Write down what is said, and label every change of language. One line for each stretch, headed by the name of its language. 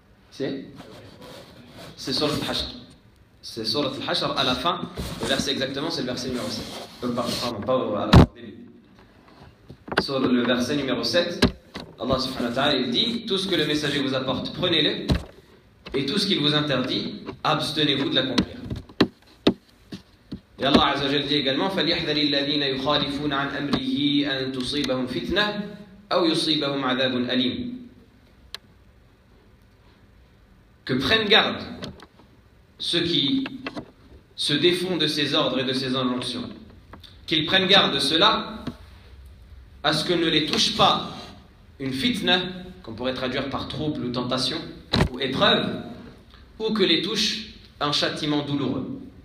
French: C'est sur le hashr. C'est Sourate Al-Hashr, à la fin, le verset exactement, c'est le verset numéro 7. Pardon, pas au début. Sur le verset numéro 7, Allah subhanahu wa ta'ala, il dit: tout ce que le messager vous apporte, prenez-le, et tout ce qu'il vous interdit, abstenez-vous de l'accomplir. Et Allah Azza wa Jalla dit également:
Arabic: فَلْيَحْذَرِ الَّذِينَ يُخَالِفُونَ عَنْ أَمْرِهِ أَنْ تُصِيبَهُمْ فِتْنَةً أَوْ يُصِيبَهُمْ عَذَابٌ أَلِيمٌ.
French: Que prennent garde ceux qui se défont de ses ordres et de ses injonctions. Qu'ils prennent garde de cela, à ce que ne les touche pas une fitna, qu'on pourrait traduire par trouble ou tentation, ou épreuve, ou que les touche un châtiment douloureux.